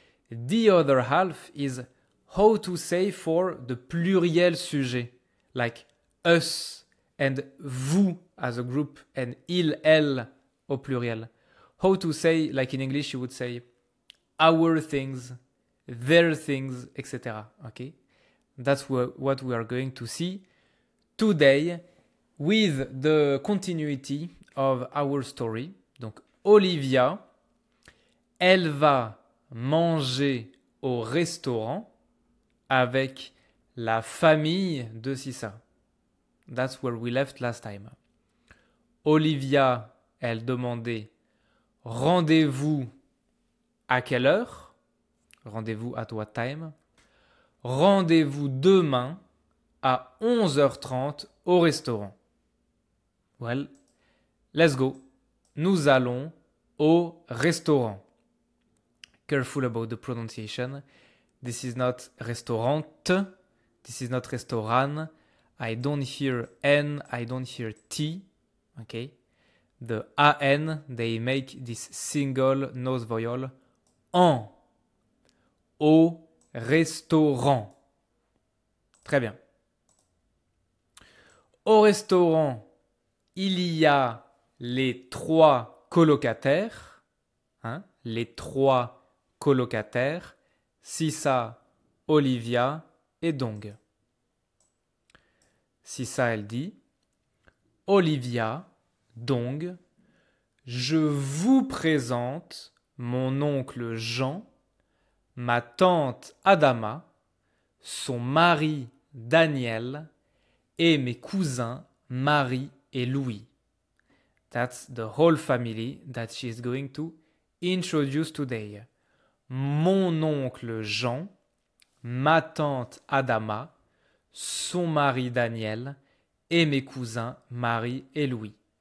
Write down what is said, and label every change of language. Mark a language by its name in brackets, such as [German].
[English] The other half is how to say for the pluriel sujet, like us and vous as a group and [French] il, elle au pluriel. [English] How to say, like in English you would say our things, their things, etc. Okay? That's what we are going to see today with the continuity of our story. [French] Donc Olivia, elle va manger au restaurant avec la famille de Sissa. [English] That's where we left last time. [French] Olivia, elle demandait rendez-vous à quelle heure? Rendez-vous [English] at what time? [French] Rendez-vous demain à 11h30 au restaurant. [English] Well, let's go. [French] Nous allons au restaurant. [English] Careful about the pronunciation. This is not restaurant. This is not restaurant. I don't hear N. I don't hear T. Okay? The AN, they make this single nose vowel en. [French] Au restaurant. Très bien. Au restaurant, il y a les trois colocataires. Hein, les trois colocataires. Sissa, Olivia et Dong. Sissa, elle dit Olivia, Dong, je vous présente mon oncle Jean, ma tante Adama, son mari Daniel et mes cousins Marie et Louis. [English] That's the whole family that she is going to introduce today. [French] Mon oncle Jean, ma tante Adama, son mari Daniel et mes cousins Marie et Louis.